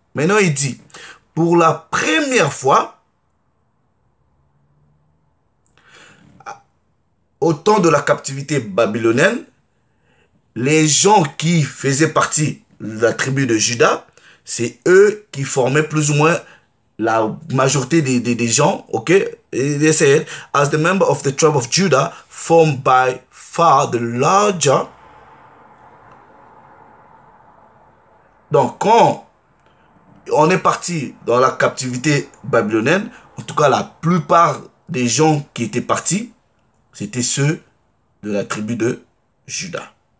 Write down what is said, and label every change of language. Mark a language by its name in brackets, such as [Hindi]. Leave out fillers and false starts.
[French] Maintenant, il dit, pour la première fois, au temps de la captivité babylonienne, les gens qui faisaient partie de la tribu de Juda c'est eux qui formaient plus ou moins la majorité des gens, ok? [English] Et they said, as the member of the tribe of Judah, formed by far the larger. [French] Donc, quand on est parti dans la captivité babylonienne, en tout cas, la plupart des gens qui étaient partis, c'était ceux de la tribu de Juda.